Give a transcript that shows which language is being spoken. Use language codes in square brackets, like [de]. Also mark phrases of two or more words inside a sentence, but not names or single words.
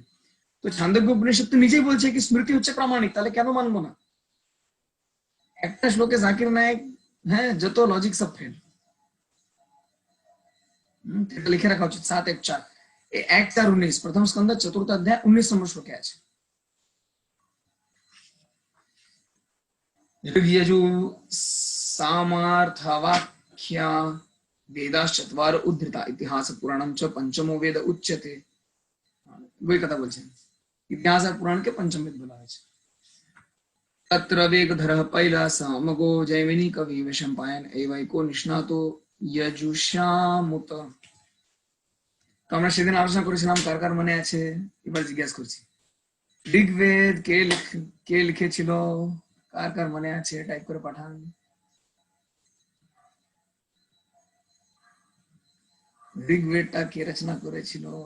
[bn] তো ছান্দোগ্য উপনিষদ তো নিজেই বলছে কি স্মৃতি হচ্ছে প্রামাণিক, তাহলে কেন মানবো না? একটা শ্লোকে জাকির নায়েক, হ্যাঁ, যত লজিক সব ফেল। লিখে রাখা উচিত 7:1-4 1:4-19 প্রথম স্কন্ধ 4th অধ্যায় 19 নম্বর শ্লোকে আছে। [sa] ऋग्यजु सामार्थवाक्या वेदाश्चत्वार उद्धृता इतिहास पुराणम च पंचमो वेद उच्यते। [hi] वही कथा बोलছেন, इतिहास और पुराण के पंचम वेद बोला है। [sa] तत्र वेगधरः पैलासमगो जैमिनी कवि वैशंपायन एवैको निष्णातो यजुषामुत। [bn] তো আমরা সেদিন আলোচনা করেছিলাম কার কার মনে আছে, এবার জিজ্ঞাসা করছি। ঋগ্বেদ কে লিখেছিল, কার কার মনে আছে? টাইপ করে পাঠান। ঋগ্বেদটা কে রচনা করেছিল?